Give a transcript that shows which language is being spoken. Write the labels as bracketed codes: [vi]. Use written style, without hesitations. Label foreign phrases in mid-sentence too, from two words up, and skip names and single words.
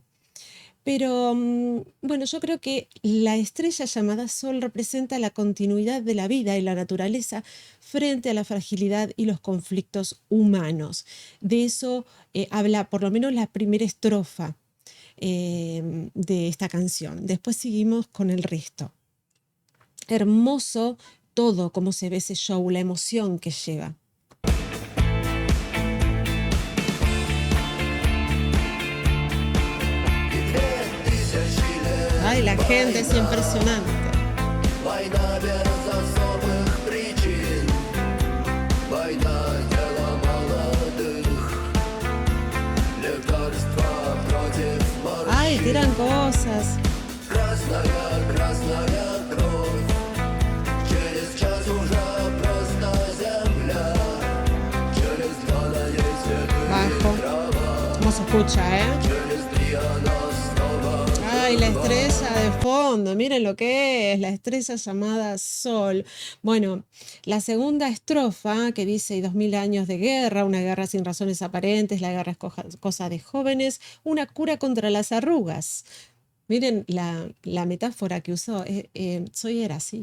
[es] Pero bueno, yo creo que la estrella llamada Sol representa la continuidad de la vida y la naturaleza frente a la fragilidad y los conflictos humanos. De eso habla por lo menos la primera estrofa de esta canción. Después seguimos con el resto. Hermoso todo, cómo se ve ese show, la emoción que lleva. [ru] И 2000 лет [es] Ay, la gente es impresionante. [ru] война без особых причин, война дело молодых, лекарства против [es] Ay, [ru] морщин. [es] tiran cosas. [ru] Красная, красная кровь, через час уже просто земля, через 2 на 10 [es] Bajo. [ru] трава, [es] ¿Cómo se escucha, eh? [ru] через 3 она снова [es] Ay, la [ru] жива. [es] estrella de fondo, miren lo que es, la estrella llamada Sol. Bueno, la segunda estrofa que dice, y 2000 años de guerra, una guerra sin razones aparentes, la guerra es cosa de jóvenes, una cura contra las arrugas. Miren la metáfora que usó, Soy era así.